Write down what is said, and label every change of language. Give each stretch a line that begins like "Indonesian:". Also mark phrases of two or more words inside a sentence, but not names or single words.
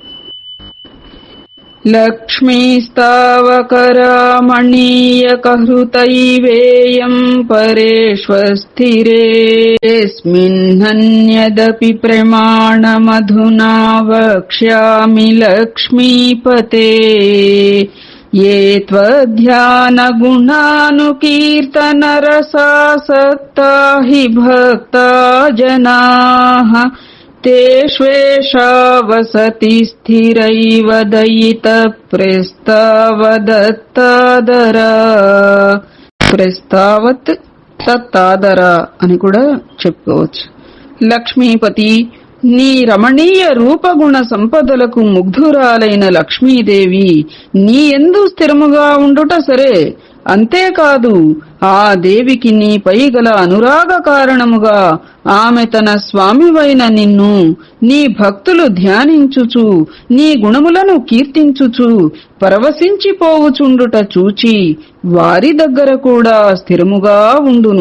Sanskrit: లక్ష్మీస్తావకరామణీయకహృతైవేయం పరేష్వస్థిరేస్మిన్నన్యదపి ప్రమాణమధునా వక్ష్యామి లక్ష్మీపతే. ये त्वध्यानगुणानुकीर्तनरसासक्ता हि भक्ता जनाः तेष्वेषा वसति स्थिरैव दयित ప్రస్తావదత్తాదరా. ప్రస్తావత్ తత్తాదరా
Telugu: అని కూడా చెప్పుకోవచ్చు. లక్ష్మీపతి, నీ రమణీయ రూపగుణ సంపదలకు ముగ్ధురాలైన లక్ష్మీదేవి నీ యందు స్థిరముగా ఉండుట సరే, అంతేకాదు ఆ దేవికి నీపై గల అనురాగ కారణముగా ఆమె తన స్వామివైన నిన్ను నీ భక్తులు ధ్యానించుచు నీ గుణములను కీర్తించుచు పరవశించిపోవుచుండుట చూచి వారి దగ్గర కూడా స్థిరముగా ఉండును.